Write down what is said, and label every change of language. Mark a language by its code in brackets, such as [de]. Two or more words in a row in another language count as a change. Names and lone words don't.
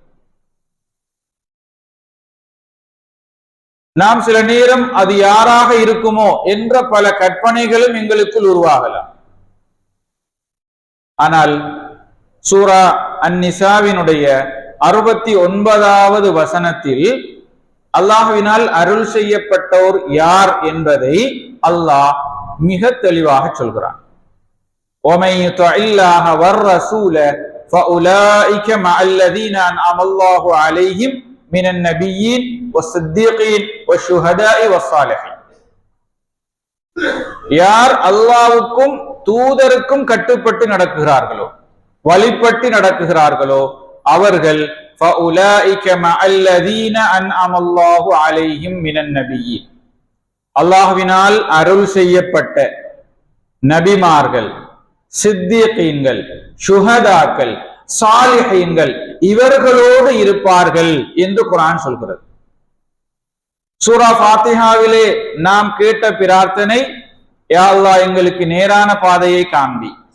[ta] நாம் சில நேரம் அது யாராக இருக்குமோ என்ற பல கற்பனைகளும் எங்களுக்குள் உருவாகலாம். ஆனால் சூரா அன்-நிசாவினுடைய 69வது வசனத்தில் அல்லாஹ்வினால் அருள் செய்யப்பட்டோர் யார் என்பதை அல்லாஹ் மிக தெளிவாக சொல்கிறான். [ar] وَمَن يُطِعِ اللَّهَ وَالرَّسُولَ فَأُولَٰئِكَ مَعَ الَّذِينَ أَنْعَمَ اللَّهُ عَلَيْهِمْ مِنَ النَّبِيِّينَ وَالصِّدِّيقِينَ وَالشُّهَدَاءِ وَالصَّالِحِينَ, [ta] யார் அல்லாஹ்வுக்கும் தூதருக்கும் கட்டுப்பட்டு நடக்குகிறார்களோ, வழிபட்டு நடக்குகிறார்களோ அவர்கள் [ar] فَأُولَٰئِكَ مَعَ الَّذِينَ أَنْعَمَ اللَّهُ عَلَيْهِمْ مِنَ النَّبِيِّينَ, [ta] அல்லாஹ்வினால் அருள் செய்யப்பட்ட நபிமார்கள், சித்திகீன்கள், ஷுஹதாக்கள், சாலிஹீன்கள் இவர்களோடு இருப்பார்கள் என்று குர்ஆன் சொல்கிறது. சூரா ஃபாத்திஹாவிலே நாம் கேட்ட பிரார்த்தனை, யா அல்லாஹ் எங்களுக்கு நேரான பாதையை காண்பி.